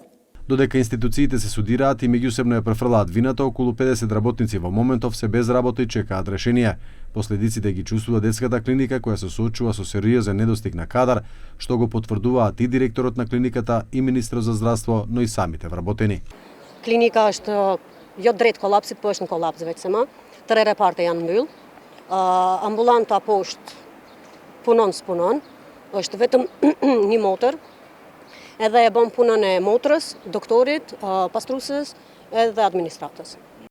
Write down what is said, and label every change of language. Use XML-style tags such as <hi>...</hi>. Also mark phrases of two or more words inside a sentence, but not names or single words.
<mk>Додека институциите се судираат и меѓусебно ја префрлаат вината, околу 50 работници во моментов се без работа и чекаат решение. Последиците ги чувствува детската клиника која се соочува со сериозен недостиг на кадар, што го потврдуваат и директорот на клиниката и министрот за здравство, но и самите вработени.</mk> <sq>Klinika është jo drejt kollapsit, po është në kollaps veçsema. 3 reparte janë mbyll. Ambulanta poshtë punon s'punon. Është vetëm një motor. Edhe e bën punën e motrës, doktorit, pastruesës edhe administratës.</sq>